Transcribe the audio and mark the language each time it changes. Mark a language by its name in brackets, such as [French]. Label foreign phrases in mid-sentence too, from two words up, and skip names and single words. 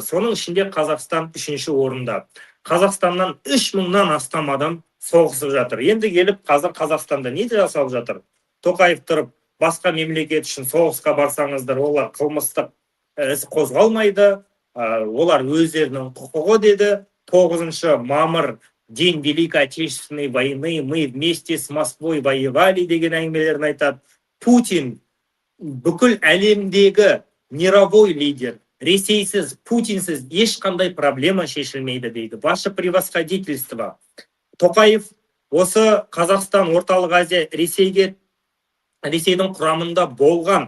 [Kazakh] Соның ішінде Қазақстан 3-ші орында. Қазақстаннан 3 мыңнан астам адам соғысып жатыр. Енді келіп, қазір Қазақстанда не жасалып жатыр? Тоқаев тұрып, басқа мемлекет үшін соғысқа барсаңыздар, олар қылмыстық іс қозғалмайды, олар өздерінің құқығы деді. [Russian] 9 мамыр День Великой Отечественной войны, мы вместе с Москвой воевали [Kazakh] деген әңгімелерін айтады. Путин бүкіл әлемдегі [Russian] мировой лидер. [Kazakh] Ресейсіз, Путинсіз ешқандай проблема шешілмейді дейді. [Russian] Ваше превосходительство. [Kazakh] Тоқаев осы Қазақстан, Орталық Азия, Ресейдің құрамында болған.